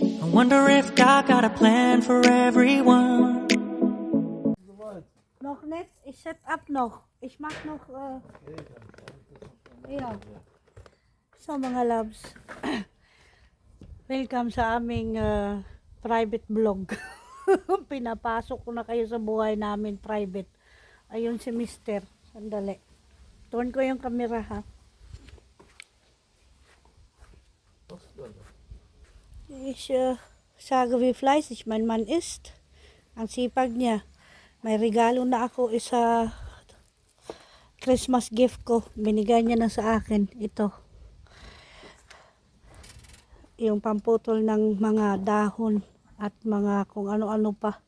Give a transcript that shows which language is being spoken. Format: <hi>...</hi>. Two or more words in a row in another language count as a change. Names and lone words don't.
<en>wonder if God got a plan for everyone.</en> <nl>Nog net, ik zet up nog. Ik mag nog, ja.</nl> <tl>So mga loves, welcome sa aming private vlog. Pinapasok ko na kayo sa buhay namin private. Ayun si Mister. Sandali. Turn ko yung camera ha.</tl> <de>Ich sage wie fleißig mein Mann ist.</de> <tl>Ang sipag niya. May regalo na ako isa</tl> <en>Christmas gift</en> <tl>ko. Binigay niya na sa akin. Ito. Yung pamputol ng mga dahon at mga kung ano-ano pa.</tl>